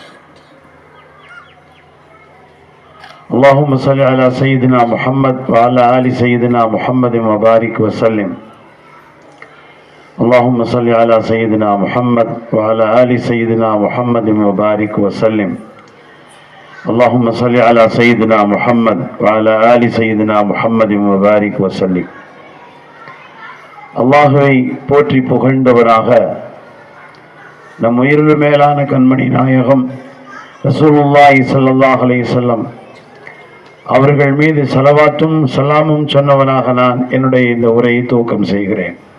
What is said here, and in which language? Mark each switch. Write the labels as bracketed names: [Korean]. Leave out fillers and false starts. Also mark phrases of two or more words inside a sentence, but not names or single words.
[Arabic] اللهم صل على سيدنا محمد وعلى آل سيدنا محمد وبارك وسلم. اللهم صل على سيدنا محمد وعلى آل سيدنا محمد وبارك وسلم. اللهم صل على سيدنا محمد وعلى آل سيدنا محمد وبارك وسلم. [Tamil] அல்லாஹ்வை போற்றி புகழ்ந்தவராக நம் உயிரில் மேலான கண்மணி நாயகம் [Arabic] رسول الله صلى الله عليه وسلم [Tamil] அவர்கள் மீது ஸலவாத்தும் ஸலாமும் சொன்னவனாக நான் என்னுடைய இந்த உரையை துவக்கம் செய்கிறேன்.